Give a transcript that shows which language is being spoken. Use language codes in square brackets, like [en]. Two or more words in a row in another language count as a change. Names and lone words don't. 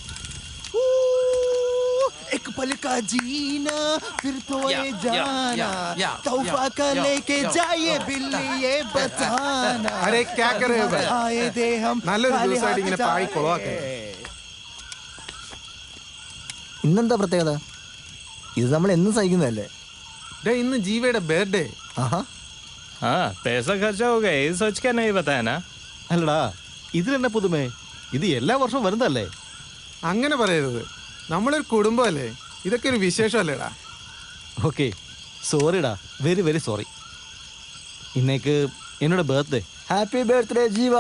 [hi] एक पल का जीना फिर तो ये जाना तौफा का लेके जाइए बिल्ली ये बताना. अरे क्या कर रहे हो भाई? आए दे हम [ml] നല്ലൊരു ദിവസമായിട്ട് ഇങ്ങനെ പാടി കൊളവാക്കേ. ഇന്നെന്താ പ്രത്യേകത? ഇത് നമ്മൾ എന്നും സഹിക്കുന്നതല്ലേ? ഇന്ന് ജീവയുടെ ബർത്ത്ഡേ. [hi] पैसा खर्चा हो गया ये सोच के नहीं बताया ना. [ml] അല്ലടാ ഇതിലെന്നെ പുതുമേ? ഇത് എല്ലാ വർഷവും വരുന്നതല്ലേ? അങ്ങനെ പറയരുത്, നമ്മളൊരു കുടുംബമല്ലേ, ഇതൊക്കെ ഒരു വിശേഷമല്ലേടാ. ഓക്കെ സോറിടാ, [en] very very sorry. [ml] ഇന്നേക്ക് എന്നോട് ബർത്ത്ഡേ. [en] happy birthday [ml] ജീവ.